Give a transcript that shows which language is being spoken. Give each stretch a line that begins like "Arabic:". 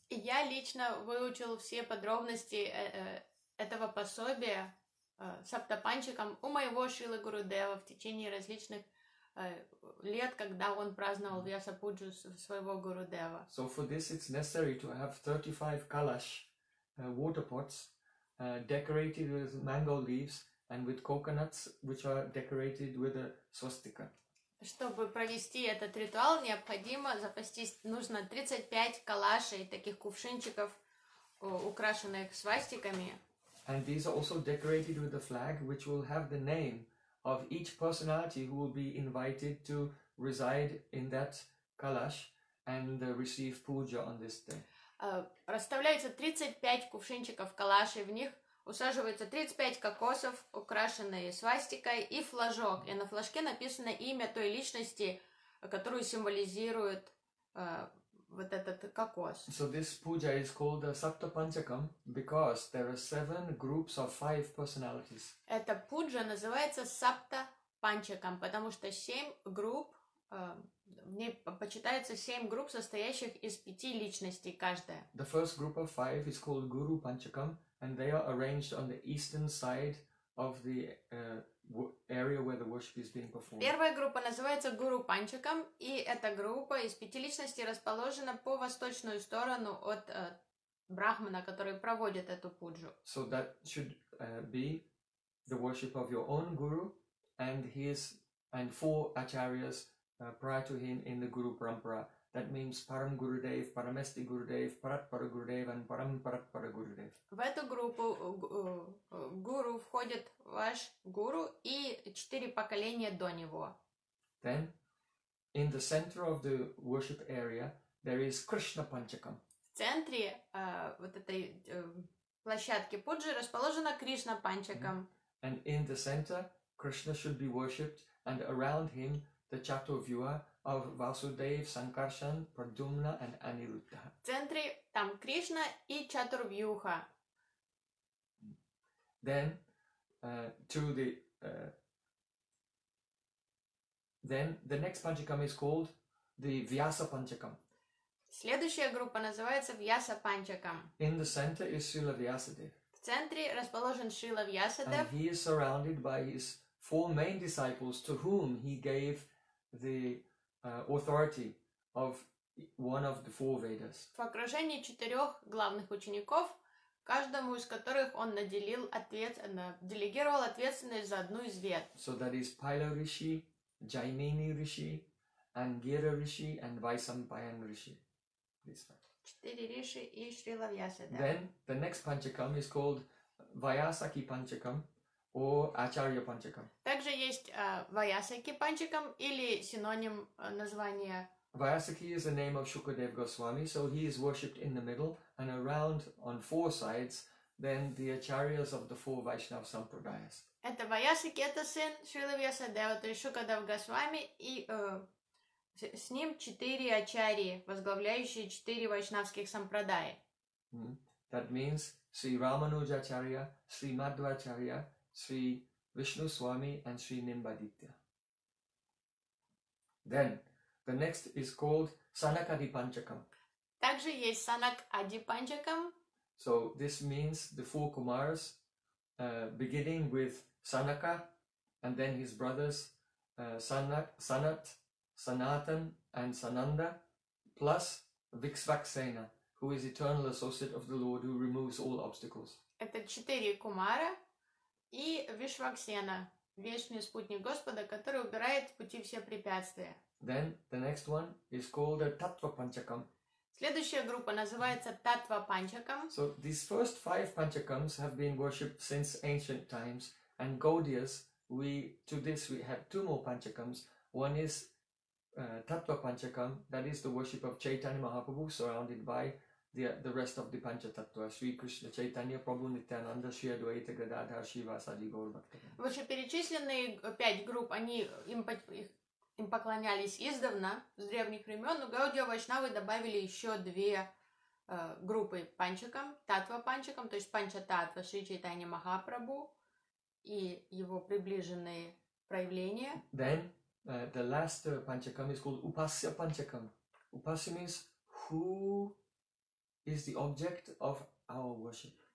Russian: Я лично выучил все подробности этого пособия саптапанчикам у моего Шрилы Гурудева в течение различных лет, когда он праздновал Вьяса Пуджу своего Гурудева.
English: So for this it's necessary to have 35 kalash water pots decorated with mango leaves and with coconuts, which are decorated with a swastika.
Russian: Чтобы провести этот ритуал, необходимо запастись, нужно 35 калашей, таких кувшинчиков, украшенных свастиками.
English: And these are also decorated with a flag, which will have the name of each personality who will be invited to reside in that kalash and receive puja on this day.
Russian: Расставляется 35 кувшинчиков калашей, в них усаживается 35 кокосов, украшенные свастикой, и флажок. И на флажке написано имя той личности, которую символизирует вот этот кокос.
English: So this puja is called Sapta Panchakam because there are seven groups of five personalities.
Russian: Эта пуджа называется Сапта Панчакам, потому что семь групп, в ней почитается семь групп, состоящих из пяти личностей каждая.
English: The first group of five is called Guru Panchakam. And they are arranged on the eastern side of the area where the worship is being performed.
Russian: Первая группа называется Гуру Панчакам, и эта группа из пяти личностей расположена по восточную сторону от брахмана, который проводит эту пуджу.
English: So that should be the worship of your own guru and his and four acharyas prior to him in the guru parampara. That means Param Gurudev, Paramesti Gurudev, Paratpara Gurudev and Param Paratpara Gurudev.
Russian: В эту группу гуру входит ваш гуру и четыре поколения до него.
English: Then, in the center of the worship area, there is Krishna Panchakam.
Russian: В центре вот этой площадки пуджи расположена Кришна Панчакам.
English: And in the center, Krishna should be worshipped, and around him the Chaturvyuha of Vasudev, Sankarshan, Pradyumna and Aniruddha.
Russian: В центре там Кришна и Чатурвьюха.
English: Then to the then the next Panchakam is called the Vyasa Panchakam.
Russian: Следующая группа называется Vyasa Panchakam.
English: In the center is Srila Vyasadev.
Russian: В центре расположен Srila Vyasadev.
English: And he is surrounded by his four main disciples to whom he gave the authority of one of the four Vedas.
Russian: В окружении четырех главных учеников, каждому из которых он наделил делегировал ответственность за одну из вед.
English: So that is Pila Rishi, Jaimini Rishi, Angira Rishi, and Vaisampayan Rishi.
Russian: Четыре риши и Шрила Вьясада.
English: Then the next Panchakam is called Vyasaki Panchakam or Acharya Panchakam.
Russian: Также есть Vyasaki Panchakam или синоним названия.
English: Vyasaki is the name of Shukadev Goswami, so he is worshipped in the middle and around on four sides, then the Acharyas of the four Vaishnav Sampradayas.
Russian: Это Vyasaki, это сын Шрила Вьясадева, то есть Шукадев Госвами и с ним четыре ачарьи, возглавляющие четыре вайшнавских сампрадаи.
English: That means Sri Ramanuja Acharya, Sri Madhva Acharya, Sri Vishnu Swami and Sri Nimbaditya. Then, the next is called Sanakadi Panchakam.
Russian: Также есть Sanakadi Panchakam.
English: So, this means the four Kumaras, beginning with Sanaka and then his brothers Sanat, Sanatan and Sananda, plus Viksvaksena, who is eternal associate of the Lord, who removes all obstacles.
Russian: Это четыре кумара и Вишваксена, вечный спутник Господа, который убирает с пути все препятствия.
English: Then the next one is called a Tattva Panchakam.
Russian: Следующая группа называется Tattva Panchakam.
English: So these first five Panchakams have been worshipped since ancient times, and Gaudias, we have two more Panchakams. One is Tattva Panchakam, that is the worship of Chaitanya Mahaprabhu, surrounded by the rest of the Pancha Tattva, Sri Krishna, Chaitanya, Prabhu Nityananda, Sri Advaita Gadadhar, Shiva, Sadi, Gaur Bhaktivinoda.
Russian: Выше перечисленные пять групп, они им поклонялись издавна, с древних времен, но Гаудия Вайшнавы добавили еще две группы Панчакам, Таттва Панчакам, то есть Панча Таттва, Шри Чайтанья Махапрабху и его приближенные проявления.
English: Then the last Panchakam is called Upasya Panchakam. Upasya means who is the object of our worship.